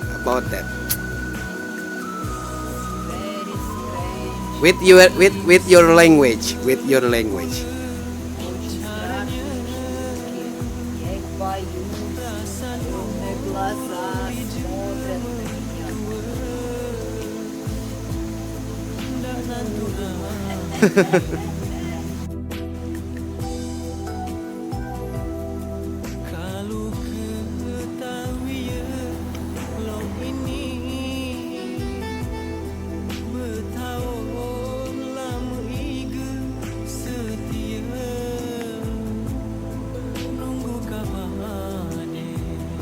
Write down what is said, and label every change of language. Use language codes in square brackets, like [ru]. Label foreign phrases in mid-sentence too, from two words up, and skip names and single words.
[en] about that. Very strange. With your language, with your language. [ru] Очень страшно. Я их боюсь. Огромные глаза смотрят на меня. [id] Kalau ketahui lo ini bertahun lama iga setia nunggu kabar dia.